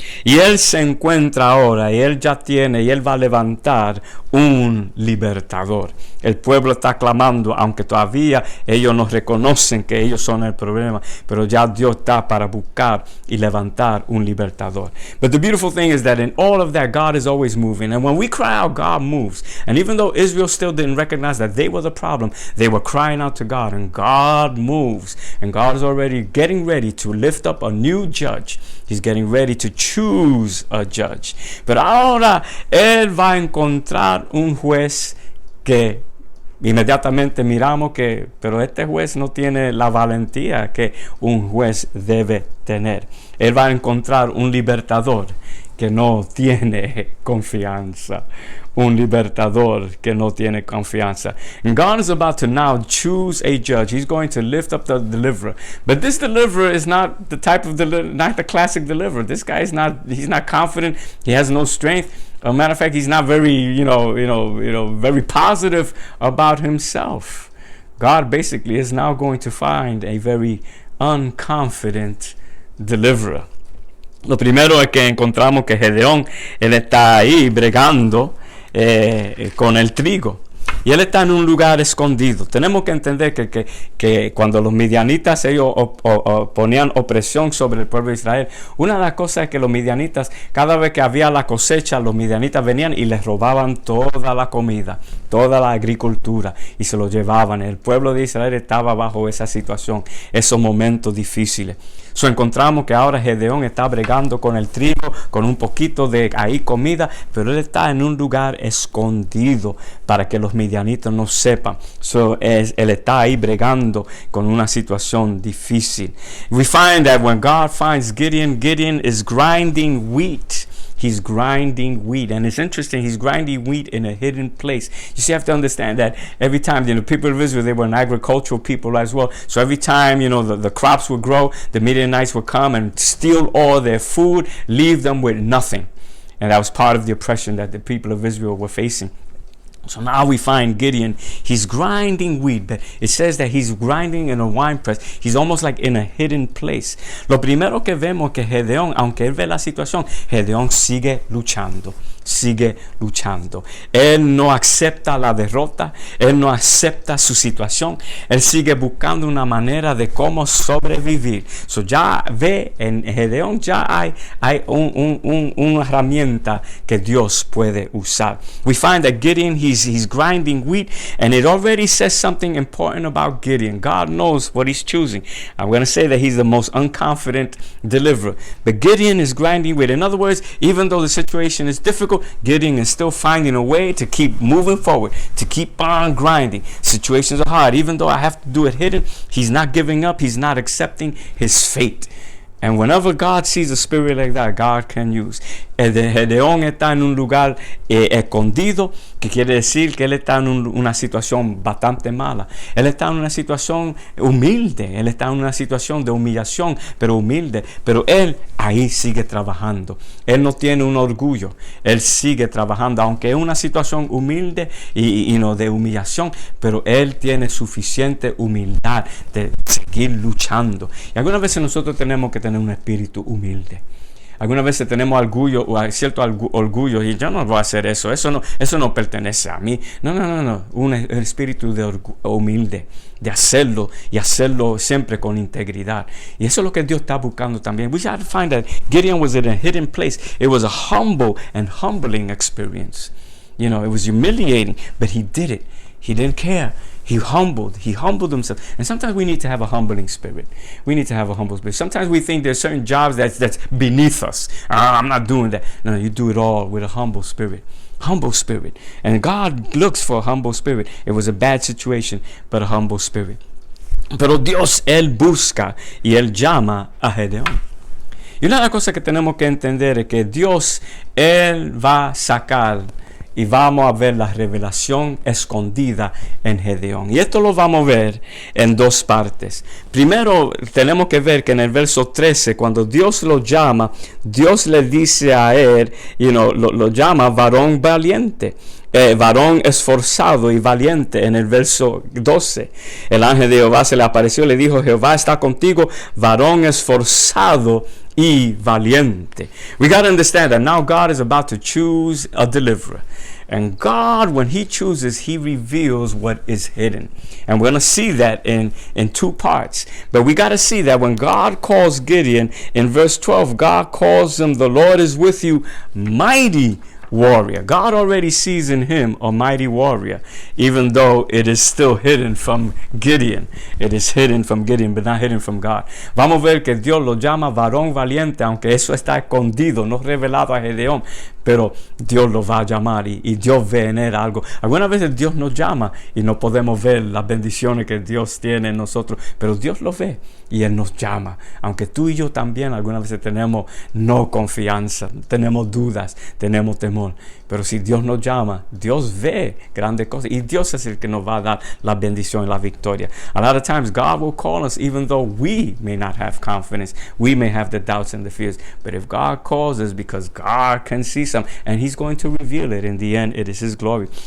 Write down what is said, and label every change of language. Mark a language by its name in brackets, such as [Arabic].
[Spanish] Y Él se encuentra ahora, y Él ya tiene, y Él va a levantar un libertador. El pueblo está clamando, aunque todavía ellos no reconocen que ellos son el problema, pero ya Dios está para buscar y levantar un libertador. [English] But the beautiful thing is that in all of that, God is always moving. And when we cry out, God moves. And even though Israel still didn't recognize that they were the problem, they were crying out to God, and God moves. And God is already getting ready to lift up a new judge. He's getting ready to choose a judge. [Spanish] Pero ahora Él va a encontrar un juez que inmediatamente miramos pero este juez no tiene la valentía que un juez debe tener. Él va a encontrar un libertador que no tiene confianza. Un libertador que no tiene confianza. [English] And God is about to now choose a judge. He's going to lift up the deliverer. But this deliverer is not the type of not the classic deliverer. This guy is he's not confident. He has no strength. As a matter of fact, he's not very, very positive about himself. God basically is now going to find a very unconfident deliverer. [Spanish] Lo primero es que encontramos que Gedeón, él está ahí bregando con el trigo. Y él está en un lugar escondido. Tenemos que entender que cuando los midianitas ellos ponían opresión sobre el pueblo de Israel, una de las cosas es que los midianitas, cada vez que había la cosecha, los midianitas venían y les robaban toda la comida, toda la agricultura, y se lo llevaban. El pueblo de Israel estaba bajo esa situación, esos momentos difíciles. Encontramos que ahora Gedeón está bregando con el trigo, con un poquito de comida, pero él está en un lugar escondido para que los midianitas no sepan. Él está ahí bregando con una situación difícil. [English] We find that when God finds Gideon is grinding wheat. He's grinding wheat. And it's interesting, he's grinding wheat in a hidden place. You see, you have to understand that every time, the people of Israel, they were an agricultural people as well. So every time, the crops would grow, the Midianites would come and steal all their food, leave them with nothing. And that was part of the oppression that the people of Israel were facing. So now we find Gideon, he's grinding wheat, but it says that he's grinding in a wine press. He's almost like in a hidden place. [Spanish] Lo primero que vemos que Gedeón, aunque él ve la situación, Gedeón sigue luchando. Sigue luchando. Él no acepta la derrota, él no acepta su situación, él sigue buscando una manera de cómo sobrevivir. So ya ve en Gedeón ya hay una herramienta que Dios puede usar. [English] We find that Gideon, he's grinding wheat, and it already says something important about Gideon. God knows what he's choosing. I'm going to say that he's the most unconfident deliverer. But Gideon is grinding wheat. In other words, even though the situation is difficult, Gideon is still finding a way to keep moving forward, to keep on grinding. Situations are hard. Even though I have to do it hidden, he's not giving up. He's not accepting his fate. And whenever God sees a spirit like that, God can use. [Spanish] El de Gedeón está en un lugar escondido, que quiere decir que él está en una situación bastante mala. Él está en una situación humilde, él está en una situación de humillación, pero humilde. Pero él ahí sigue trabajando. Él no tiene un orgullo, él sigue trabajando, aunque es una situación humilde y no de humillación, pero él tiene suficiente humildad de seguir luchando. Y algunas veces nosotros tenemos que tener un espíritu humilde. Algunas veces tenemos orgullo o cierto orgullo y yo no voy a hacer eso no pertenece a mí. No. Un espíritu de humilde, de hacerlo y hacerlo siempre con integridad. Y eso es lo que Dios está buscando también. [English] We have to find that Gideon was in a hidden place. It was a humble and humbling experience. You know, it was humiliating, but he did it. He didn't care. He humbled himself. And sometimes we need to have a humbling spirit. We need to have a humble spirit. Sometimes we think there's certain jobs that's beneath us. I'm not doing that. No, you do it all with a humble spirit. Humble spirit. And God looks for a humble spirit. It was a bad situation, but a humble spirit. [Spanish] Pero Dios, Él busca y Él llama a Gedeón. Y una de las cosas que tenemos que entender es que Dios, Él va a sacar y vamos a ver la revelación escondida en Gedeón. Y esto lo vamos a ver en dos partes. Primero, tenemos que ver que en el verso 13, cuando Dios lo llama, Dios le dice a él, lo llama varón valiente. Varón esforzado y valiente. En el verso 12, el ángel de Jehová se le apareció y le dijo: Jehová está contigo, varón esforzado y valiente. [English] We got to understand that now God is about to choose a deliverer. And God, when He chooses, He reveals what is hidden. And we're going to see that in two parts. But we got to see that when God calls Gideon, in verse 12, God calls him, the Lord is with you, mighty warrior. God already sees in him a mighty warrior, even though it is still hidden from Gideon. It is hidden from Gideon, but not hidden from God. [Spanish] Vamos a ver que Dios lo llama varón valiente, aunque eso está escondido, no revelado a Gedeón, pero Dios lo va a llamar y Dios ve en él algo. Algunas veces Dios nos llama y no podemos ver las bendiciones que Dios tiene en nosotros, pero Dios lo ve y Él nos llama. Aunque tú y yo también algunas veces tenemos no confianza, tenemos dudas, tenemos temor, pero si Dios nos llama, Dios ve grandes cosas y Dios es el que nos va a dar la bendición y la victoria. [English] A lot of times God will call us even though we may not have confidence, we may have the doubts and the fears, but if God calls us, because God can see some, and He's going to reveal it. In the end, it is His glory.